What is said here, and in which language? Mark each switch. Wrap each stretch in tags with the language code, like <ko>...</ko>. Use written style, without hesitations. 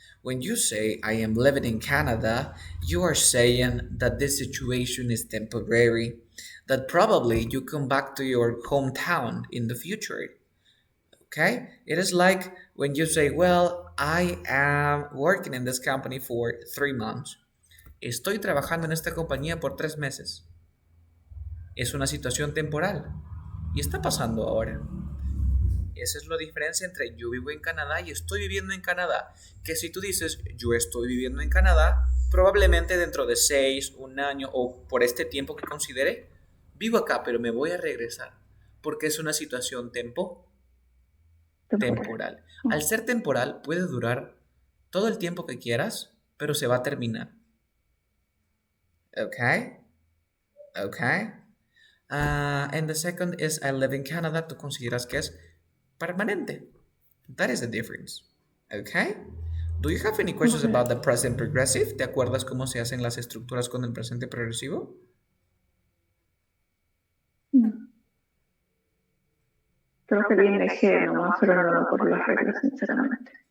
<en>When you say I am living in Canada, you are saying that this situation is temporary, that probably you come back to your hometown in the future. Okay? It is like when you say, well, I am working in this company for 3 months.</en> <es>Estoy trabajando en esta compañía por 3 meses. Es una situación temporal y está pasando ahora. Esa es la diferencia entre yo vivo en Canadá y estoy viviendo en Canadá. Que si tú dices yo estoy viviendo en Canadá, probablemente dentro de 6, un año o por este tiempo que considere, vivo acá, pero me voy a regresar. Porque es una situación temporal. Al ser temporal puede durar todo el tiempo que quieras, pero se va a terminar.</es> <en>Okay? Okay? And the second is I live in Canada.</en> <es>Tú consideras que es permanente.</es> <en>That is the difference. Okay? Do you have any questions about the present progressive?</en> <es>¿Te acuerdas cómo se hacen las estructuras con el presente progresivo? Creo que viene G nomás, pero no lo por las reglas, sinceramente.</es>